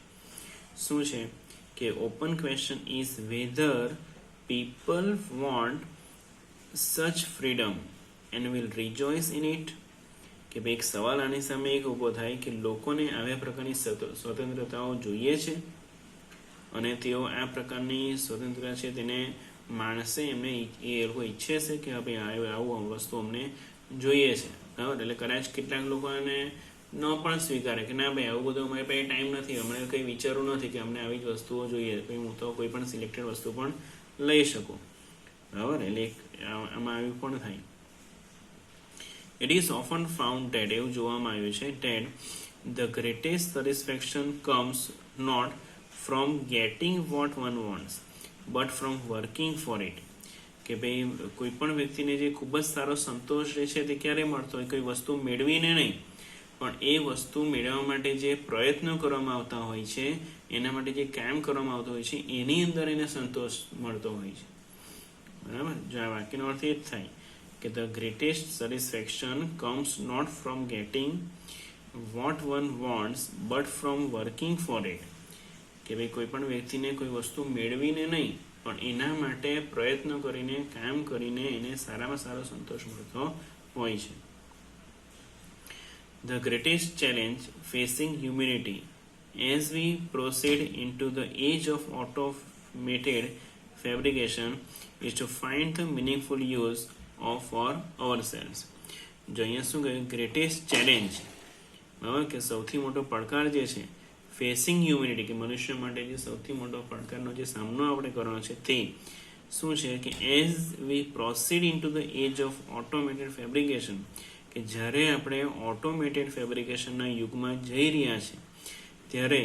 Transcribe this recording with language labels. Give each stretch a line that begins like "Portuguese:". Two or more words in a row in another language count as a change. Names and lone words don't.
Gujarati: શું છે કે
English: open question is whether people want such freedom and will rejoice in it,
Gujarati: કે ભાઈ એક સવાલ આની સામે એક ઊભો થાય કે લોકોને આવા પ્રકારની સ્વતંત્રતાઓ જોઈએ છે અને તેઓ આ પ્રકારની સ્વતંત્રતા છે તેને માણસે એમને એ લોકો ઈચ્છે છે કે ભાઈ આવું વસ્તુ અમને જોઈએ છે, બરાબર. એટલે કદાચ કેટલાક લોકો એને ન પણ સ્વીકારે કે ના ભાઈ આવું બધું અમારી પાસે ટાઈમ નથી, અમને કંઈ વિચારવું નથી કે અમને આવી જ વસ્તુઓ જોઈએ, ભાઈ હું તો કોઈ પણ સિલેક્ટેડ વસ્તુ પણ લઈ શકું, બરાબર. એટલે આમાં આવ્યું પણ થાય.
English: It is often found that
Gujarati: એવું જોવામાં આવ્યું છે
English: that the greatest satisfaction comes not from getting what one wants but from working for it,
Gujarati: કે ભાઈ કોઈ પણ વ્યક્તિને જે ખૂબ જ સારો સંતોષ રહે છે તે ક્યારે મળતો હોય, કોઈ વસ્તુ મેળવીને નહીં, પણ એ વસ્તુ મેળવવા માટે જે પ્રયત્નો કરવામાં આવતા હોય છે, એના માટે જે કામ કરવામાં આવતું હોય છે એની અંદર એને સંતોષ મળતો હોય છે, બરાબર. જો આ વાક્યનો અર્થ એ જ થાય કે
English: the greatest satisfaction comes not from getting what one wants but from working for it,
Gujarati: કે ભાઈ કોઈ પણ વ્યક્તિને કોઈ વસ્તુ મેળવીને નહીં પણ એના માટે પ્રયત્ન કરીને કામ કરીને એને સારામાં સારો સંતોષ મળતો હોય છે.
English: The greatest challenge facing humanity as we proceed into the age of automated fabrication is to find the meaningful use of for ourselves.
Gujarati: જો અહીંયા શું કહ્યું,
English: greatest challenge,
Gujarati: બરાબર, કે સૌથી મોટો પડકાર જે છે
English: facing humanity,
Gujarati: કે મનુષ્ય માટે જે સૌથી મોટો પડકારનો જે સામનો આપણે કરવાનો છે તે શું છે કે
English: as we proceed into the age of automated fabrication,
Gujarati: કે જ્યારે આપણે
English: automated fabricationના
Gujarati: યુગમાં જઈ રહ્યા છે ત્યારે